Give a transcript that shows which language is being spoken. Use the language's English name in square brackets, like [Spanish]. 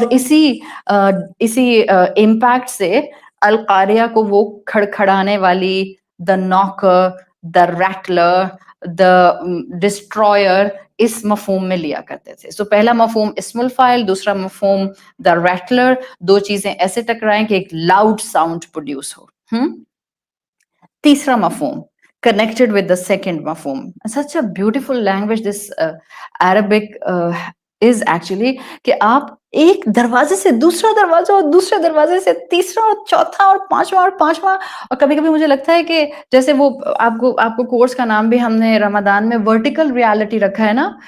[Urdu] اسی امپیکٹ سے القاریہ کو وہ کھڑکھڑانے والی, دا ناکر, دا ریٹلر, دا ڈسٹرائر, اس مفہوم میں لیا کرتے تھے. سو پہلا مفہوم اسم الفاعل, دوسرا مفہوم دا ریٹلر, دو چیزیں ایسے ٹکرائیں کہ ایک لاؤڈ ساؤنڈ پروڈیوس ہو. [English] تیسرا مفہوم connected with the second مفہوم. Such a beautiful language this Arabic is actually, [Urdu] کہ آپ ایک دروازے سے دوسرا دروازہ اور دوسرے دروازے سے تیسرا اور چوتھا اور پانچواں, اور کبھی کبھی مجھے لگتا ہے کہ جیسے وہ آپ کو کورس کا نام بھی ہم نے رمضان میں ورٹیکل ریالٹی رکھا ہے نا.